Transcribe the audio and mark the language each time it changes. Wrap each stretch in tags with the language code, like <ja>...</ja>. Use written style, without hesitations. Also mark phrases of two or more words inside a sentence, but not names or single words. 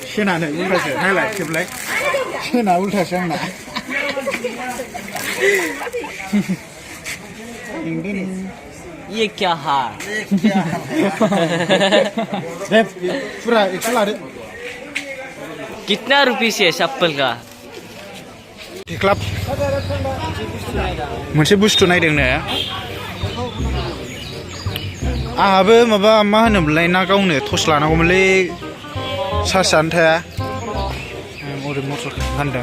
<hi>ये क्या है? कितना रुपीस है चप्पल का?</hi> <brx>थेख्लाब मोनसे बुस्थु नायदोंनो। आंहाबो माबा मा होनोमोनलाय ना गावनो टर्च लानांगौमोनलै, चार्जआनो थाया। ओरै मटर फानदों।</brx>